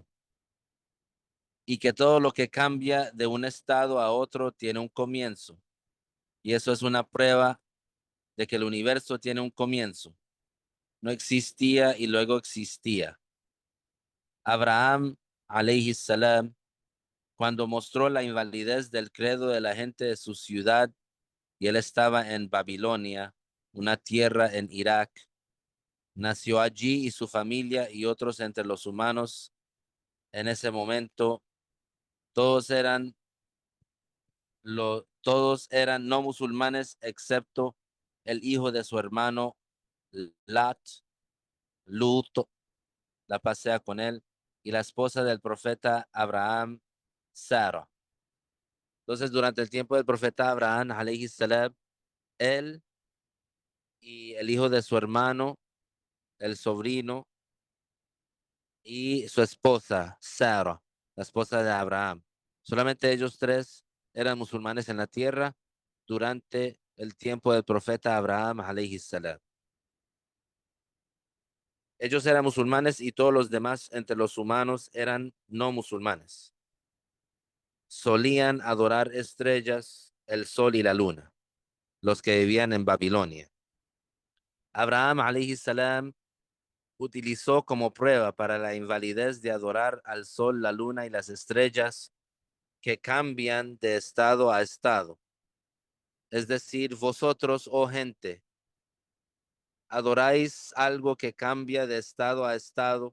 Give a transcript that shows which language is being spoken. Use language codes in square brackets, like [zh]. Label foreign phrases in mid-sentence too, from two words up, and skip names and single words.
[es] Y que todo lo que cambia de un estado a otro tiene un comienzo. Y eso es una prueba de que el universo tiene un comienzo. No existía y luego existía. Abraham, [ar] عليه السلام, [es] cuando mostró la invalidez del credo de la gente de su ciudad, y él estaba en Babilonia, una tierra en Irak, nació allí y su familia y otros entre los humanos. En ese momento, todos eran, todos eran no musulmanes, excepto el hijo de su hermano Lat, Lut, la pasea con él, y la esposa del profeta Abraham, Sara. Entonces, durante el tiempo del profeta Abraham, [ar] عليه السلام, [es] él y el hijo de su hermano, el sobrino, y su esposa, Sara, la esposa de Abraham. Solamente ellos tres eran musulmanes en la tierra durante el tiempo del profeta Abraham, [ar] عليه السلام. [es] Ellos eran musulmanes y todos los demás entre los humanos eran no musulmanes. Solían adorar estrellas, el sol y la luna, los que vivían en Babilonia. Abraham, [ar] عليه السلام, [es] utilizó como prueba para la invalidez de adorar al sol, la luna y las estrellas que cambian de estado a estado. Es decir, vosotros, oh gente, adoráis algo que cambia de estado a estado.